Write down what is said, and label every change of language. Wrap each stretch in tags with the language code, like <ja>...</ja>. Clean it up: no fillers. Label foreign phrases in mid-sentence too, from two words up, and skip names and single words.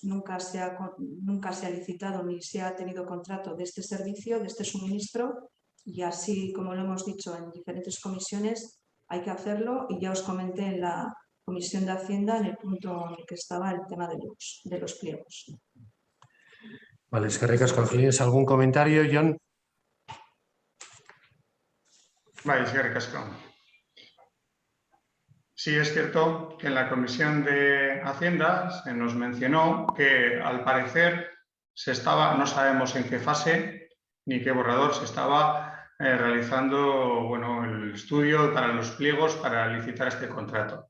<es>Nunca se ha licitado ni se ha tenido contrato de este servicio, de este suministro. Y así, como lo hemos dicho en diferentes comisiones, hay que hacerlo, y ya os comenté en la Comisión de Hacienda, en el punto en el que estaba el tema de los pliegos. Vale,</es> <eu>eskerrik asko.</eu> <es>¿Tienes algún comentario, Jon?</es> <eu>Vale, eskerrik asko.</eu> <es>Sí, es cierto que en la Comisión de Hacienda se nos mencionó que al parecer no sabemos en qué fase ni qué borrador se estaba realizando el estudio para los pliegos para licitar este contrato.</es>